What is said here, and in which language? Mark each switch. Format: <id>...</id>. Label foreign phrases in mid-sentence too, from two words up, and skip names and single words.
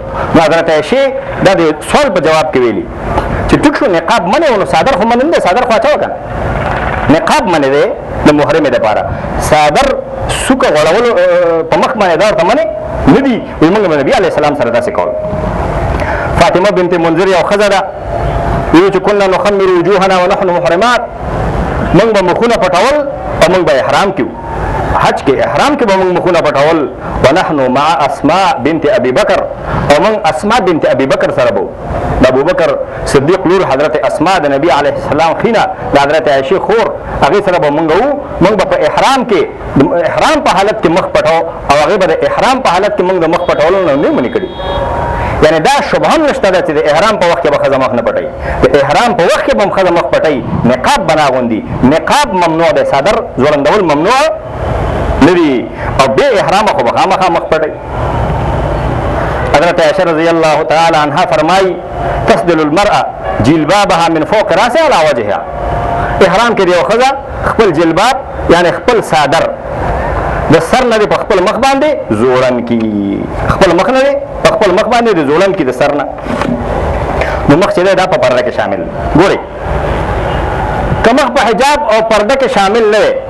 <ps>نو حضرت عایشې دا د سوال په جواب کې ویلي چې ټیک شو نقاب منې و نو څادر خو منې نه دی څادر خو اچوه که نقاب منې دی د محرمې دپاره څادر څوکه غوړولو په مخ باندې دا ورته منې نه دي وایي موږ به نبي علیه السلام سره داسې کول فاطمه بنت منذر یو ښځه ده وایي چې</ps> <ar>کلنا نخمر وجوهنا ونحن محرمات</ar> <ps>موږ به مخونه پټول او موږ به احرام کیو حج کې احرام کې به موږ مخونه پټول</ps> <ar>ونحن مع</ar> <ps>اسماء بنت ابي بکر او موږ اسماء بنت ابي بکر سره به د د ابوبکر صدیق لور حضرت اسما د نبی علیه السلام خینه د حضرت عایشې خور هغې سره به موږ وو موږ به په احرام کې د احرام په حالت کې مخ پټو او هغې به د احرام په حالت کې موږ د مخ پټولو نه نه منې کړي یعنې دا شبه هم نشته ده چې د احرام په وخت کې به ښځه مخ نه پټوي د احرام په وخت کې به هم ښځه مخ پټوي نقاب به نه اغوندي نقاب ممنوع دی صدر ځوړندول ممنوع نه دي او بې احرامه خو به خامخا مخ پټوي</ps> <ur>حضرت عائشہ رضی اللہ تعالی عنہ فرمائی</ur> <ar>تسدل المرأة جلبابها من فوق راسها على وجهها</ar> <ps>احرام کې دیو ښځه خپل جلباب یعنی خپل صادر د سر نه په خپل مخ باندې زوړن کی خپل مخ نه په خپل مخ باندې د زوړن کی د سر نه نو مخ چې دا په پرده کې شامل ګوري که مخ په حجاب او پرده کې شامل نه</ps>